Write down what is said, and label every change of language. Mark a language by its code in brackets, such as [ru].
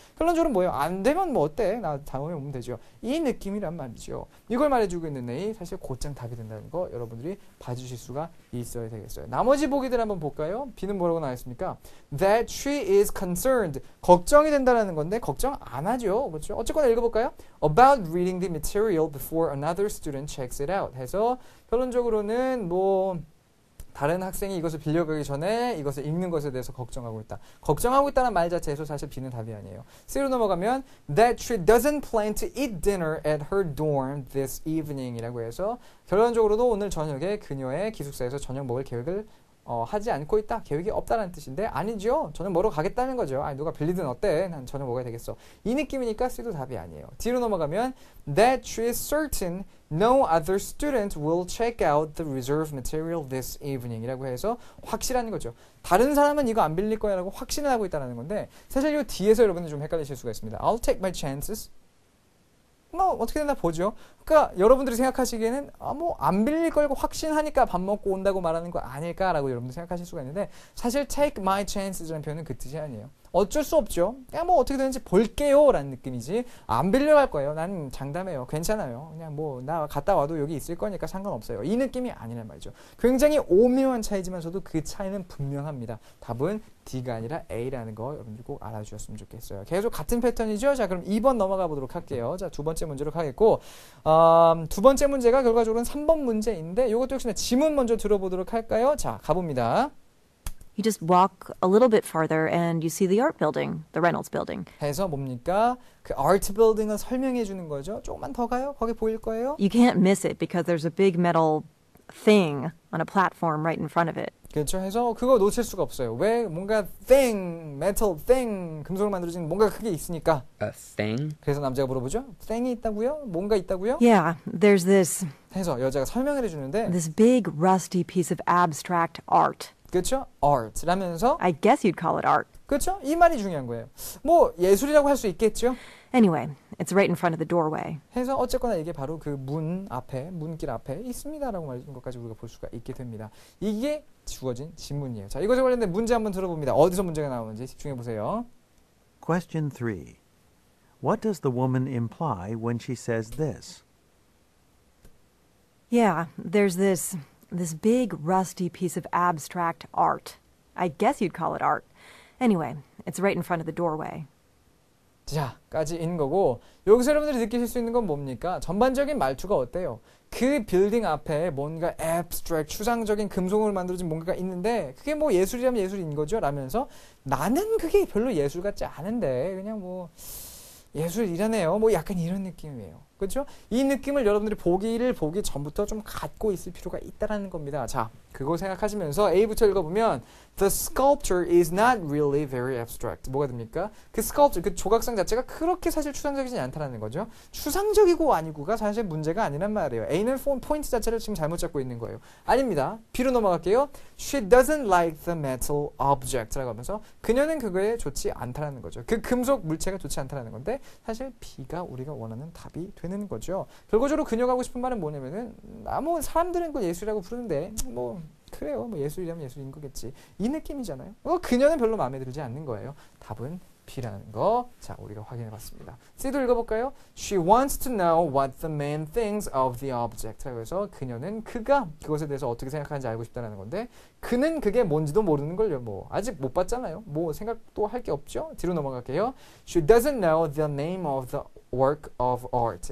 [ko] 결론적으로 뭐예요? 안 되면 뭐 어때? 나 다음에 오면 되죠. 이 느낌이란 말이죠. 이걸 말해주고 있는 애이 사실 곧장 답이 된다는 거 여러분들이 봐주실 수가 있어야 되겠어요. 나머지 보기들 한번 볼까요? B는 뭐라고 나와있습니까? [en] That she is concerned. [ko] 걱정이 된다는 건데 걱정 안 하죠. 그렇죠? 어쨌거나 읽어볼까요? [en] About reading the material before another student checks it out. [ko] 해서 결론적으로는 뭐 다른 학생이 이것을 빌려가기 전에 이것을 읽는 것에 대해서 걱정하고 있다. 걱정하고 있다는 말 자체에서 사실 B는 답이 아니에요. C로 넘어가면 [en] that she doesn't plan to eat dinner at her dorm this evening [ko] 이라고 해서 결론적으로도 오늘 저녁에 그녀의 기숙사에서 저녁 먹을 계획을 하지 않고 있다. 계획이 없다는 뜻인데 아니죠. 저녁 먹으러 가겠다는 거죠. 아니 누가 빌리든 어때? 난 저녁 먹어야 되겠어. 이 느낌이니까 C도 답이 아니에요. D로 넘어가면 [en] that she is certain no other student will check out the reserve material this evening [ko] 이라고 해서 확실한 거죠. 다른 사람은 이거 안 빌릴 거야 라고 확신을 하고 있다는 건데 사실 이 뒤에서 여러분들 좀 헷갈리실 수가 있습니다. [en] I'll take my chances. [ko] 뭐 어떻게 되나 보죠. 그러니까 여러분들이 생각하시기에는 뭐 안 빌릴 걸고 확신하니까 밥 먹고 온다고 말하는 거 아닐까라고 여러분들 생각하실 수가 있는데 사실 [en] take my chances [ko] 라는 표현은 그 뜻이 아니에요. 어쩔 수 없죠. 그냥 뭐 어떻게 되는지 볼게요 라는 느낌이지 안 빌려갈 거예요. 난 장담해요. 괜찮아요. 그냥 뭐 나 갔다 와도 여기 있을 거니까 상관없어요. 이 느낌이 아니란 말이죠. 굉장히 오묘한 차이지만서도 그 차이는 분명합니다. 답은 D가 아니라 A라는 거 여러분들 꼭 알아주셨으면 좋겠어요. 계속 같은 패턴이죠. 자, 그럼 2번 넘어가 보도록 할게요. 자, 두 번째 문제로 가겠고 두 번째 문제가 결과적으로는 3번 문제인데 이것도 역시나 지문 먼저 들어보도록 할까요? 자, 가봅니다. [en] You just walk a little bit farther and you see the art building, the Reynolds building. [ko] 해서 뭡니까? 그 아트 빌딩을 설명해 주는 거죠. 조금만 더 가요. 거기 보일 거예요. [en] You can't miss it because there's a big metal thing on a platform right in front of it. [ko] 그렇죠. 해서 그거 놓칠 수가 없어요. 왜? 뭔가 thing, metal thing, 금속으로 만들어진 뭔가 크게 있으니까. [en] A thing? [ko] 그래서 남자가 물어보죠. thing이 있다고요? 뭔가 있다고요? [en] Yeah, there's this [ko] 해서 여자가 설명을 해주는데 [en] big rusty piece of abstract art. [ko] 그렇죠? art라면서 [en] I guess you'd call it art. [ko] 그렇죠? 이 말이 중요한 거예요. 뭐 예술이라고 할 수 있겠죠? [en] Anyway, it's right in front of the doorway. [ko] 해서 어쨌거나 이게 바로 그 문 앞에, 문길 앞에 있습니다라고 말하는 것까지 우리가 볼 수가 있게 됩니다. 이게 주어진 지문이에요. 자, 이것에 관련된 문제 한번 들어봅니다. 어디서 문제가 나오는지 집중해 보세요. [en] Question 3. What does the woman imply when she says this? Yeah, there's this big rusty piece of abstract art. I guess you'd call it art. Anyway, it's right in front of the doorway. [ko] 자, 까지인 거고 여기서 여러분들이 느끼실 수 있는 건 뭡니까? 전반적인 말투가 어때요? 그 빌딩 앞에 뭔가 abstract, 추상적인 금속으로 만들어진 뭔가가 있는데 그게 뭐 예술이라면 예술인 거죠? 라면서 나는 그게 별로 예술 같지 않은데 그냥 뭐 예술이라네요. 뭐 약간 이런 느낌이에요. 그렇죠? 이 느낌을 여러분들이 보기 전부터 좀 갖고 있을 필요가 있다라는 겁니다. 자, 그거 생각하시면서 A부터 읽어보면 [en] The sculpture is not really very abstract. [ko] 뭐가 됩니까? 그 sculpture, 그 조각상 자체가 그렇게 사실 추상적이지 않다라는 거죠. 추상적이고 아니고가 사실 문제가 아니란 말이에요. A는 포인트 자체를 지금 잘못 잡고 있는 거예요. 아닙니다. B로 넘어갈게요. [en] She doesn't like the metal object [ko] 라고 하면서 그녀는 그거에 좋지 않다라는 거죠. 그 금속 물체가 좋지 않다라는 건데 사실 B가 우리가 원하는 답이 되는 거죠. 결과적으로 그녀가 하고 싶은 말은 뭐냐면은 뭐 사람들은 그걸 예술이라고 부르는데 뭐 그래요. 뭐 예술이라면 예술인 거겠지. 이 느낌이잖아요. 그녀는 별로 마음에 들지 않는 거예요. 답은 B라는 거. 자, 우리가 확인해 봤습니다. C도 읽어볼까요? [en] She wants to know what the man thinks of the object. [ko] 그래서 그녀는 그가 그것에 대해서 어떻게 생각하는지 알고 싶다는 건데 그는 그게 뭔지도 모르는 걸요. 뭐 아직 못 봤잖아요. 뭐 생각도 할 게 없죠. 뒤로 넘어갈게요. [en] She doesn't know the name of the work of art.